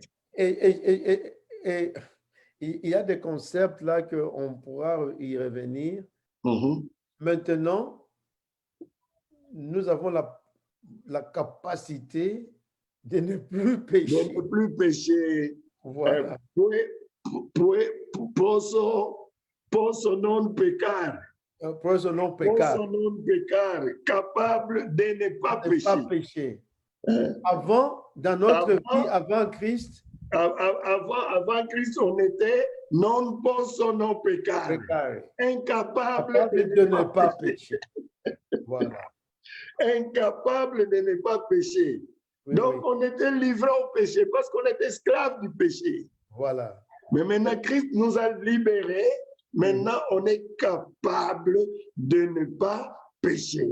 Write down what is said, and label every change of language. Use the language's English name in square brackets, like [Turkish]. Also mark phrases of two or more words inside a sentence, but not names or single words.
[French] Et il y a des concepts là qu'on pourra y revenir. Maintenant, nous avons la capacité de ne plus pécher. De ne plus pécher. Voilà. [Italian] Posso non peccare. Posso non peccare. Posso non peccare. [French] Capable de ne pas pécher. Avant, dans notre vie, avant Christ, avant Christ, on était [Italian] non posso non peccare. [French] Incapable de ne pas pécher. Voilà. Incapable de ne pas pécher. Oui, donc, on était livré au péché parce qu'on était esclave du péché. Voilà. Mais maintenant, Christ nous a libérés. Maintenant, on est capable de ne pas pécher.